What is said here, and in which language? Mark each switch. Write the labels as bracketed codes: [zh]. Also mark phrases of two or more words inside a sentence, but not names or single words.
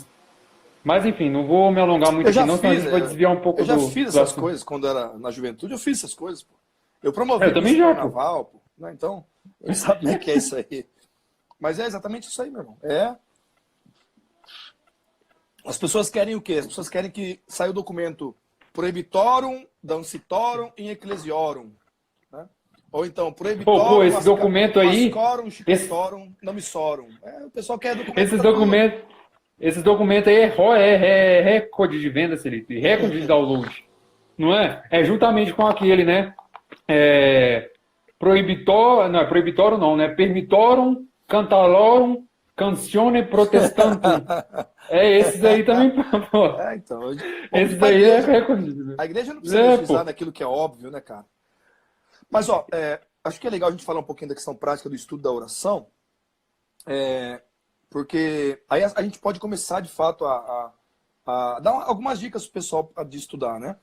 [pt] Mas enfim, não vou me alongar muito aqui, não, senão a gente vai desviar um pouco do... Eu já fiz essas coisas quando era na juventude, eu fiz essas coisas, pô. Eu promovi o carnaval, pô, né? Então, eu sabe como é que é isso aí. Mas é exatamente isso aí, meu irmão. As pessoas querem o quê? As pessoas querem que saia o documento [la] prohibitorum, dancitorum in ecclesiorum. [pt] Né? Ou então, prohibitorum, esse documento aí... [la] mascorum, chiquetorum, nomissorum. [pt] O pessoal quer documento... Esses documentos aí é recorde de venda, Celito, e recorde de download. Não é? É juntamente com aquele, né? Proibitorum não, né? [la] Permitorum, cantalorum, cancione protestantum. [pt] Esses aí também, pô. Então. Esses aí é recorde. A igreja não precisa legislar naquilo que é óbvio, né, cara? Mas, acho que é legal a gente falar um pouquinho da questão prática do estudo da oração. Porque aí a gente pode começar, de fato, a dar algumas dicas para o pessoal de estudar, né?